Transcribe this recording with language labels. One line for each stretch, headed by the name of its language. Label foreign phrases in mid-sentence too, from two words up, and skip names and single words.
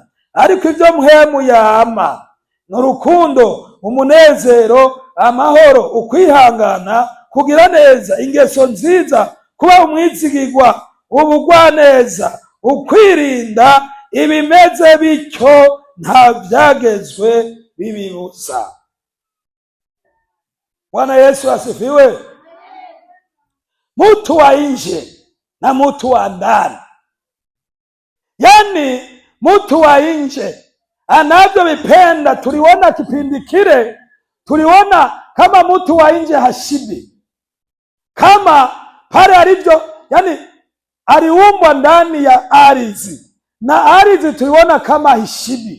Rundi: Ariko ivyo mpwemu yama n'urukundo, umunezero, amahoro, ukwihangana, kugira neza, ingeso nziza, kuba umwizigirwa, ubugwaneza, ukwirinda. Ibimeze bityo nta vyagezwe bibibuza.
Swahili: Bwana Yesu asifiwe. Mtu wa nje na mtu wa ndani, yani mtu wa nje anavyovipenda. Tuliona kipindi kile, tuliona kama mtu wa nje hashibi, kama pale alivyo, yani aliumbwa ndani ya ardhi, na ardhi tuliona kama hishibi.